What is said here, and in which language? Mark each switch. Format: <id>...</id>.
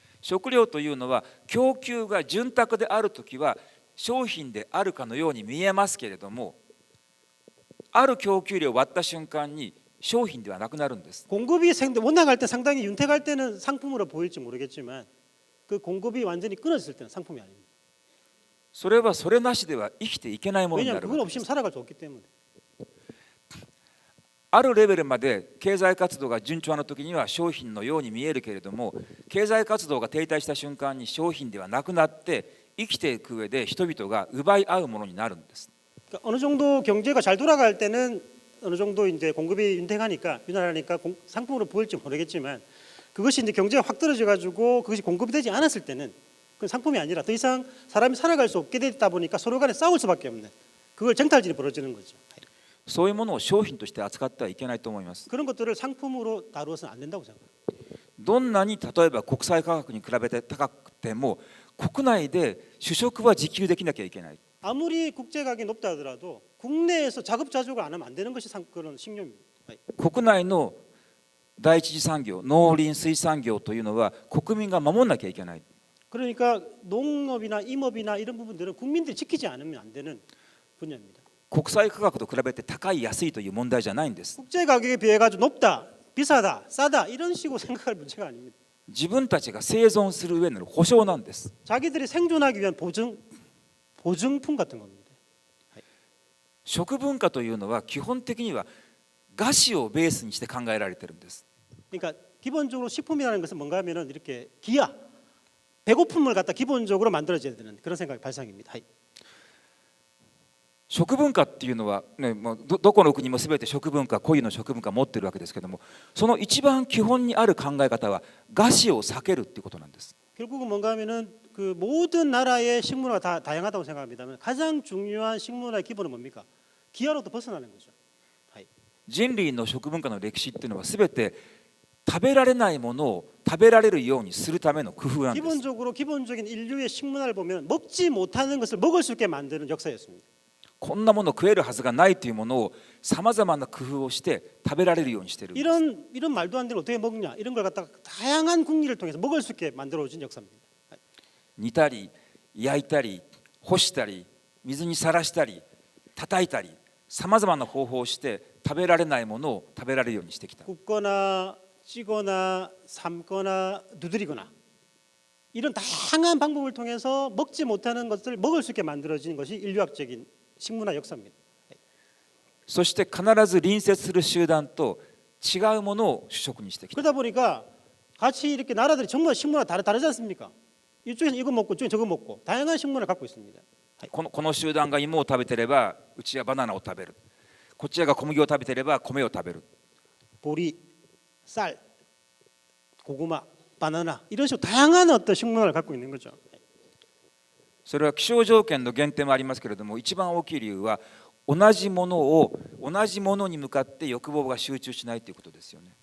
<ja>食料というのは供給が潤沢であるときは商品であるかのように見えますけれども、ある供給量を割った瞬間に商品ではなくなるんです。</ja> <ko>공급이 원활할 때 상당히 윤택할 때는 상품으로 보일지 모르겠지만 그 공급이 완전히 끊어졌을 때는 상품이 아닙니다.</ko> <ja>それはそれなしでは生きていけないものにな</ja> <ko>왜냐하면</ko> <ja>る</ja> <ko>그건</ko> <ja>わけで</ja> <ko>없이는</ko> <ja>す。</ja> <ko>살아갈 수 없기 때문에.</ko> <ja>あるレベルまで経済活動が順調な時には商品のように見えるけれども、経済活動が停滞した瞬間に商品ではなくなって生きていく上で人々が奪い合うものになるんです。</ja> <ko>그러니까 어느 정도 경제가 잘 돌아갈 때는 어느 정도 이제 공급이 윤활하니까 상품으로 보일지 모르겠지만 그것이 이제 경제가 확 떨어져 가지고 그것이 공급이 되지 않았을 때는 그건 상품이 아니라 더 이상 사람이 살아갈 수 없게 되다 보니까 서로 간에 싸울 수밖에 없는 그걸 쟁탈전이 벌어지는 거죠.</ko> <ja>そういうものを商品として扱ってはいけないと思います。</ja> <ko>그런 것들을 상품으로 다루어서는 안 된다고 생각합니다.</ko> <ja>どんなに例えば国際価格に比べて高くても国内で主食は自給できなきゃいけない。</ja> <ko>아무리 국제 가격이 높다 하더라도 국내에서 자급자족을 안 하면 안 되는 것이 그런 식료입니다.</ko> <ja>国内の第一次産業、農林水産業というのは国民が守らなきゃいけない。</ja> <ko>그러니까 농업이나 임업이나 이런 부분들은 국민들이 지키지 않으면 안 되는 분야입니다.</ko> <ja>国際価格と比べて高い安いという問題じゃないんです。</ja> <ko>국제 가격에 비해 가지고 높다, 비싸다, 싸다 이런 식으로 생각할 문제가 아닙니다.</ko> <ja>自分たちが生存する上の保障なんです。</ja> <ko>자기들이 생존하기 위한 보증품 같은 겁니다.</ko> <ja>食文化というのは基本的には餓死をベースにして考えられているんです。</ja> <ko>그러니까 기본적으로 식품이라는 것은 뭔가 하면은 이렇게 기아, 배고픔을 갖다 기본적으로 만들어져야 되는 그런 생각이 발상입니다.</ko> <ja>食文化っていうのは、ね、もうどこの国も全て食文化、固有の食文化を持っているわけですけども、その一番基本にある考え方は餓死を避けるっていうことなんです。</ja> <ko>결국은 뭔가 하면은 그 모든 나라의 식문화가 다 다양하다고 생각합니다만 가장 중요한 식문화의 기본은 뭡니까? 기아로부터 벗어나는 거죠.</ko> <ja>人類の食文化の歴史っていうのは全て食べられないものを食べられるようにするための工夫なんです。</ja> <ko>기본적인 인류의 식문화를 보면 먹지 못하는 것을 먹을 수 있게 만드는 역사였습니다.</ko> <ja>こんなもの食えるはずがないというものをさまざまな工夫をして食べられるようにしているんです。</ja> <ko>이런 말도 안 되는 어떻게 먹냐 이런 걸 갖다가 다양한 궁리를 통해서 먹을 수 있게 만들어진 역사입니다.</ko> <ja>煮たり焼いたり干したり水にさらしたり叩いたりさまざまな方法をして食べられないものを食べられるようにしてきた。</ja> <ko>굽거나 찌거나 삶거나 두드리거나 이런 다양한 방법을 통해서 먹지 못하는 것을 먹을 수 있게 만들어진 것이 인류학적인 식문화 역사입니다.</ko> <ja>そして必ず隣接する集団と違うものを主食にしてきた。</ja> <ko>그러다 보니까 같이 이렇게 나라들이 전부 다 식문화 다르지 않습니까? 이쪽에서 이거 먹고 저쪽에 저거 먹고 다양한 식문화를 갖고 있습니다.</ko> <ja>この集団が芋を食べてればうちはバナナを食べる、こっちが小麦を食べてれば米を食べる。</ja> <ko>보리, 쌀, 고구마, 바나나 이런 식으로 다양한 어떤 식문화를 갖고 있는 거죠.</ko> <ja>それは気象条件の限定もありますけれども、一番大きい理由は同じものに向かって欲望が集中しないということですよね。</ja>